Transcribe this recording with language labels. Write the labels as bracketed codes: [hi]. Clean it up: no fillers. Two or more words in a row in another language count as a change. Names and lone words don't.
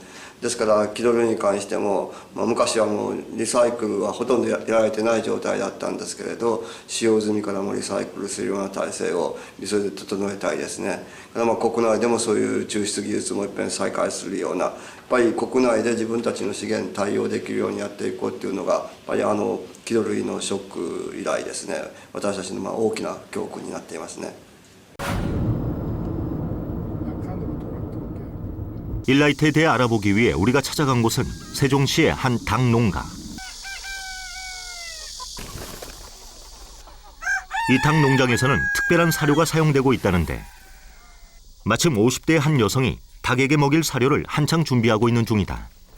[ja] ですから木土類に関しても、昔はもうリサイクルはほとんどやられてない状態だったんですけれど、使用済みからもリサイクルするような体制を急いで整えたいですね。国内でもそういう抽出技術もいっぺん再開するような、やっぱり国内で自分たちの資源対応できるようにやっていこうっていうのが、やっぱり木土類のショック以来ですね、私たちの大きな教訓になっていますね。 [ko] 일라이트에 대해 알아보기 위해 우리가 찾아간 곳은 세종시의 한 닭 농가. 이 닭 농장에서는 특별한 사료가 사용되고 있다는데, 마침 50대의 한 여성이 닭에게 먹일 사료를 한창 준비하고 있는 중이다.